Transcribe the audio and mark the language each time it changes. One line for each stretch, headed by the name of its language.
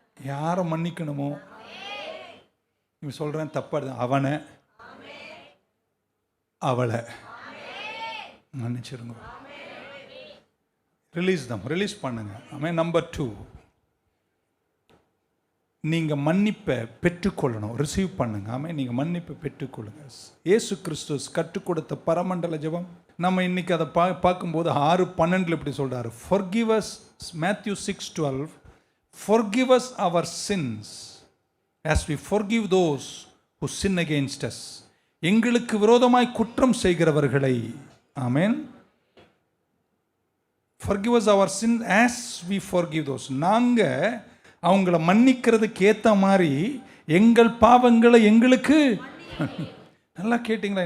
Tamil: யாரை மன்னிக்கணுமோ இவன் சொல்கிறேன் தப்பாது, அவனை அவளை மன்னிச்சிருங்க. ரிலீஸ் பண்ணுங்க. ஆமென். நம்பர் 2, நீங்கள் மன்னிப்பை பெற்றுக்கொள்ளணும், ரிசீவ் பண்ணுங்க. ஆமென். நீங்கள் மன்னிப்பை பெற்றுக்கொள்ளுங்க. இயேசு கிறிஸ்து கற்றுக் கொடுத்த பரமண்டல ஜெபம். நம்ம இன்னைக்கு அதை பார்க்கும்போது 6:12 இப்படி சொல்றாரு,
English: forgive us, Matthew 6:12, forgive us our sins as we forgive those who sin against us.
Tamil: எங்களுக்கு விரோதமாய் குற்றம் செய்கிறவர்களை, ஆமென்,
English: forgive us our sin as we forgive those.
Tamil: நாங்கள் அவங்கள மன்னிக்கிறதுக்கு ஏற்ற மாதிரி எங்கள் பாவங்களை எங்களுக்கு. நல்லா கேட்டிங்களா?